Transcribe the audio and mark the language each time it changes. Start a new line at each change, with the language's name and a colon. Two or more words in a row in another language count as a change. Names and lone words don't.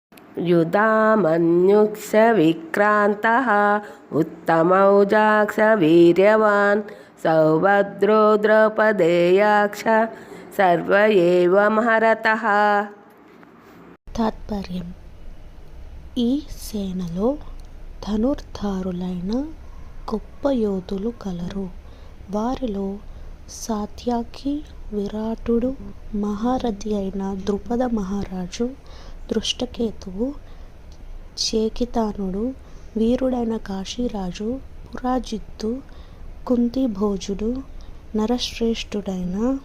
Sanskrit: युधामन्युः विक्रान्तः उत्तमौजाक्ष वीर्यवान् सौभद्रो द्रौपदेयाक्ष सर्व एव महारथः.
Telugu: తాత్పర్యం: ఈ సేనలో ధనుర్ధారులైన గొప్ప యోధులు కలరు. వారిలో సాత్యకి, విరాటుడు, మహారథి అయిన ద్రుపద మహారాజు, దృష్టకేతువు, చేకితానుడు, వీరుడైన కాశీరాజు, పురాజిత్తు, కుంతిభోజుడు, నరశ్రేష్ఠుడైన